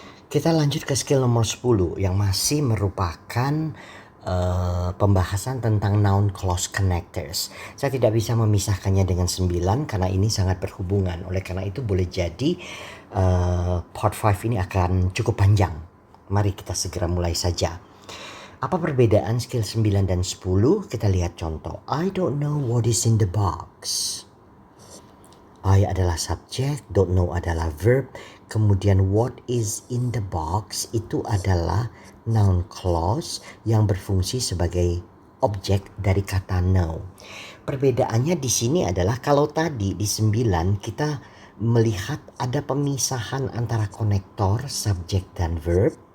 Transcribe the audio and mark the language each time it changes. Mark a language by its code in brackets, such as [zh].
[id] Kita lanjut ke skill nomor 10 yang masih merupakan pembahasan tentang noun clause connectors. Saya tidak bisa memisahkannya dengan 9 karena ini sangat berhubungan. Oleh karena itu boleh jadi part 5 ini akan cukup panjang. Mari kita segera mulai saja. Apa perbedaan skill 9 dan 10? Kita lihat contoh. [en] I don't know what is in the box. [id] I adalah subjek, [en] don't know [id] adalah verb. Kemudian [en] what is in the box [id] itu adalah noun clause yang berfungsi sebagai objek dari kata know. Perbedaannya di sini adalah kalau tadi di 9 kita melihat ada pemisahan antara konektor, subjek dan verb.